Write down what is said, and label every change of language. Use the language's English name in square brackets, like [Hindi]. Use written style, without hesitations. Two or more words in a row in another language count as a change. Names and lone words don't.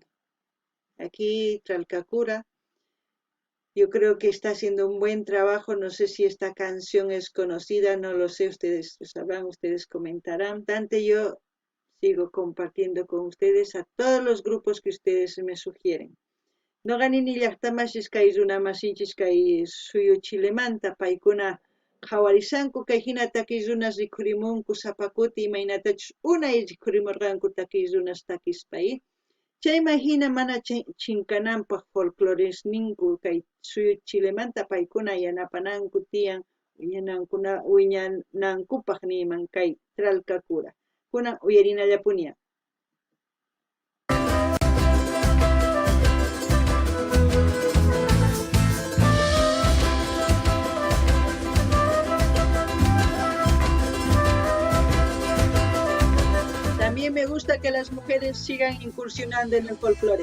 [Spanish] Aquí, Tralcacura, yo creo que está haciendo un buen trabajo. No sé si esta canción es conocida, no lo sé, ustedes lo sabrán, ustedes comentarán. Tanto yo sigo compartiendo con ustedes a todos los grupos que ustedes me sugieren. [Quechua] No ganini llaqtamasis kay runamasinchis kay suyu Chilemanta, paykuna qhawarisanku kay hina takiy runas rikhurimunku sapakuti imaynatachus unay rikhurimurqanku takiy runas takispay. Chayman hina mana chinkananpaq folcloresninku kay suyu Chilemanta paykuna yanapananku tiyan wiñanankupaq niman kay Tralcacura. Kunan uyarinallapuniya. [Spanish] También me gusta que las mujeres sigan incursionando en el folclore.